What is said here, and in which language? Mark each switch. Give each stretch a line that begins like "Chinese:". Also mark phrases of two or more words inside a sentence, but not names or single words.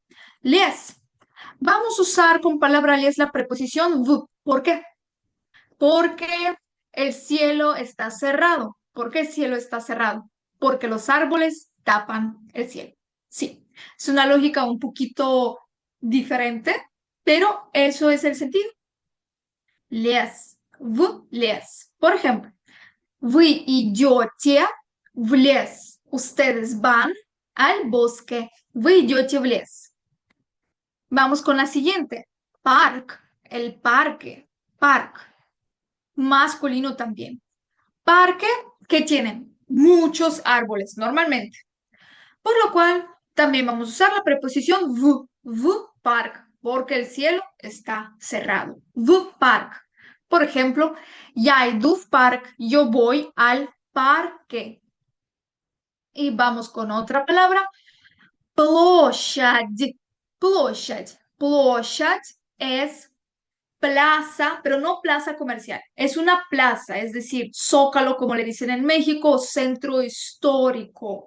Spanish: Lies, vamos a usar con palabra lies la preposición v. ¿Por qué? Porque el cielo está cerrado. ¿Por qué el cielo está cerrado? Porque los árboles tapan el cielo. Sí, es una lógica un poquito diferente, pero eso es el sentido.
Russian: Лес. В лес.
Spanish: Por ejemplo,
Russian: вы идете в лес.
Spanish: Ustedes van al bosque.
Russian: Вы идете в лес.
Spanish: Vamos con la siguiente. Park. El parque. Park. Masculino también. Parque que tienen muchos árboles normalmente. Por lo cual, también vamos a usar la preposición
Russian: в парк,
Spanish: porque el cielo está cerrado.
Russian: В парк.
Spanish: Por ejemplo,
Russian: я иду в park,
Spanish: yo voy al parque. Y vamos con otra palabra,
Russian: площадь.
Spanish: Площадь. Площадь es plaza, pero no plaza comercial. Es una plaza, es decir, zócalo, como le dicen en México, centro histórico.